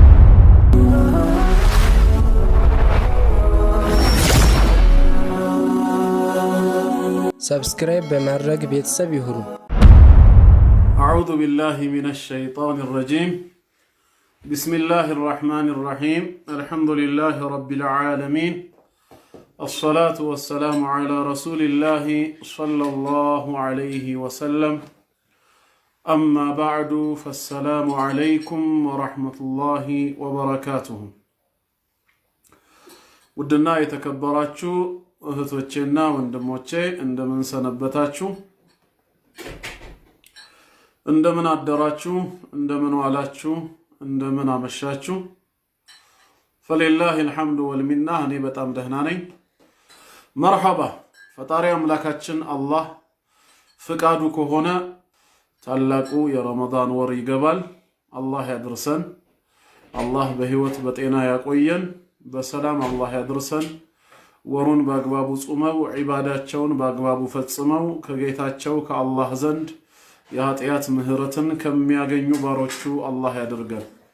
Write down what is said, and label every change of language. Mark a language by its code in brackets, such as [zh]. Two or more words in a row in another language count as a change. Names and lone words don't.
[am] ሰብስክራይብ በማድረግ ቤተሰብ ይሁኑ። [ar] أعوذ بالله من الشيطان الرجيم بسم الله الرحمن الرحيم الحمد لله رب العالمين الصلاة والسلام على رسول الله صلى الله عليه وسلم أما بعد فالسلام عليكم ورحمة الله وبركاته ودنا يتكبراتشو [am] እህቶቼና ወንድሞቼ እንደምን ሰነበታችሁ? እንደምን አደራችሁ? እንደምን ዋላችሁ? እንደምን አመሻችሁ? [ar] فلله الحمد والمنة [am] እኔ በጣም ደህና ነኝ። መርሐባ ፈጣሪ አምላካችን አላህ ፍቃዱ ከሆነ ታላቁ የረመዳን ወር ይገባል። አላህ ያድርሰን። አላህ በህይወት በጤና ያቆየን። በሰላም አላህ ያድርሰን። ወሩን በአግባቡ ጾመው ዒባዳቸውን በአግባቡ ፈጽመው ከጌታቸው ከአላህ ዘንድ የኃጢአት ምህረትን ከሚያገኙ ባሮቹ አላህ ያድርገን።